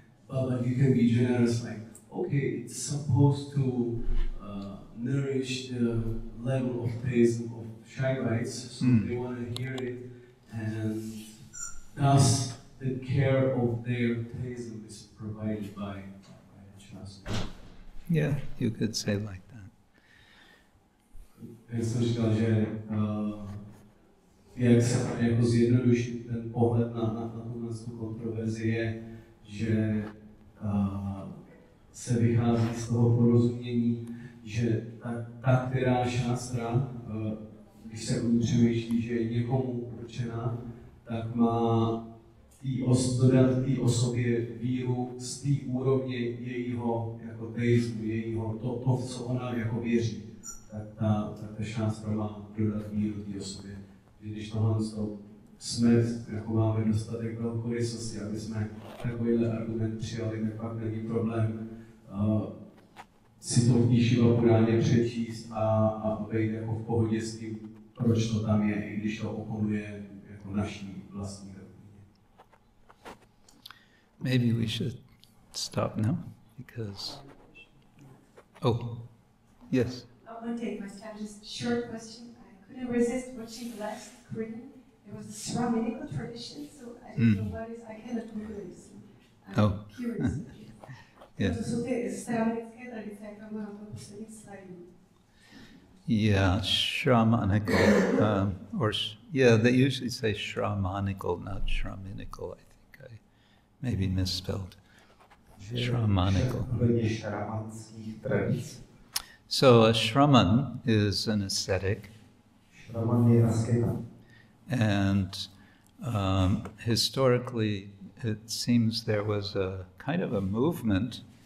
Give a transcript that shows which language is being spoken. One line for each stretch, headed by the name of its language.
English: But like you can be generous, like, okay, it's supposed to nourish the level of theism of Shaivites, so they want to hear it, and thus the care of their theism is provided by Śāstra. Yeah, you could say like that.
Czech: Já jsem říkal, že jak se jako zjednodušit ten pohled na tuhle kontroverzi je, že se vychází z toho porozumění, že ta která Śāstra, když se o ní přemýšlí, že je někomu určená, tak má dodat té osobě víru z té úrovně jejího jako teismu, jejího to, co ona jako věří. Tak ta Śāstra má dodat víru té osobě. Když tohle jsme, jako máme dostatek velkorysosti, aby jsme takovýhle argument přijali, tak pak není problém si to v té Shiva Puráně přečíst a být jako v pohodě s tím, proč to tam je, i když to oponuje jako naší vlastní doktríně.
English: Maybe we should stop now, because... Oh, yes. I want to take my time, just a short question. I couldn't resist watching the last screen. It was the Brahminical tradition, so I don't know what is, I cannot Google it, so I'm curious. Yeah.
Czech: To jsou ty straminické tradice, jak tam mám to poslední slide.
English: Yeah, Shramanical, they usually say Shramanical, not Shraminical, I think I maybe misspelled. Shramanical. So a Shraman is an ascetic, and historically it seems there was a kind of a movement